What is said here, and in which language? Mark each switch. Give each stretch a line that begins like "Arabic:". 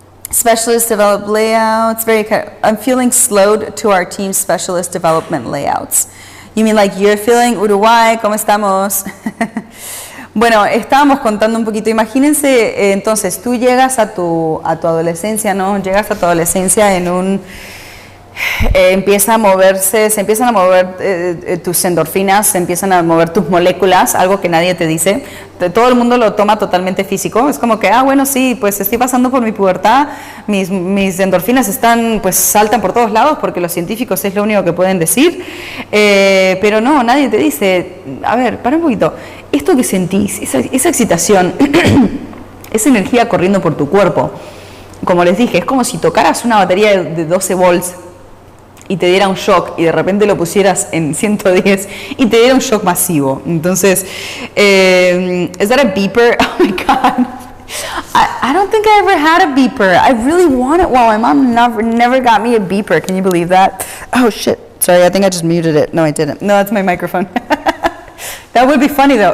English: Specialist developed layouts, I'm feeling slowed to our team specialist development layouts. You mean like you're feeling Uruguay,
Spanish: ¿cómo estamos? Bueno, estábamos contando un poquito. Imagínense, entonces tú llegas a tu adolescencia, ¿no? Llegas a tu adolescencia en empieza a moverse, se empiezan a mover tus endorfinas, se empiezan a mover tus moléculas, algo que nadie te dice. Todo el mundo lo toma totalmente físico. Es como que, bueno, sí, pues estoy pasando por mi pubertad, mis endorfinas están, pues saltan por todos lados porque los científicos es lo único que pueden decir. Pero no, nadie te dice, a ver, para un poquito, esto que sentís, esa excitación, esa energía corriendo por tu cuerpo, como les dije, es como si tocaras una batería de 12 volts y te diera un shock y de repente lo pusieras en 110 y te diera un shock masivo.
English: Entonces, is that a beeper? Oh my God. I don't think I ever had a beeper. I really want it. Wow, my mom never got me a beeper. Can you believe that? Oh shit. Sorry, I think I just muted it. No, I didn't. No, that's my microphone. That would be funny though.